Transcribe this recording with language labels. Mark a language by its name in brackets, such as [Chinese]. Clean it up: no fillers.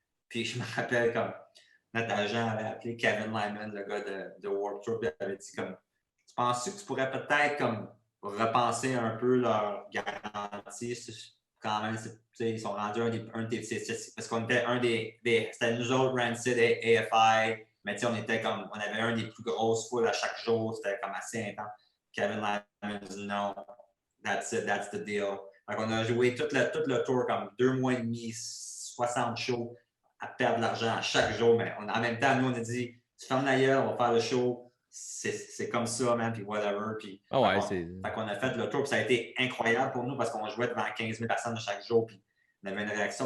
[French] Puis je me rappelle comme notre agent avait appelé Kevin Lyman, le gars de Warped Tour, puis il avait dit comme tu penses que tu pourrais peut-être comme repenser un peu leur garantie? Quand même, ils sont rendus un des parce qu'on était c'était nous autres, Rancid et AFI, mais on était comme on avait un des plus grosses foules à chaque jour, c'était comme assez intense. [English] Kevin Lyman [French] dit non, [English] that's it, that's the deal. [French] Donc, on a joué tout le tour comme 2 mois et demi, 60 shows à perdre de l'argent à chaque jour, mais en même temps, nous on a dit tu fermes la gueule, on va faire le show. C'est comme ça, man, puis whatever. Puis, fait qu'on a fait le tour, puis ça a été incroyable pour nous parce qu'on jouait devant 15 000 personnes chaque jour, puis on avait une réaction.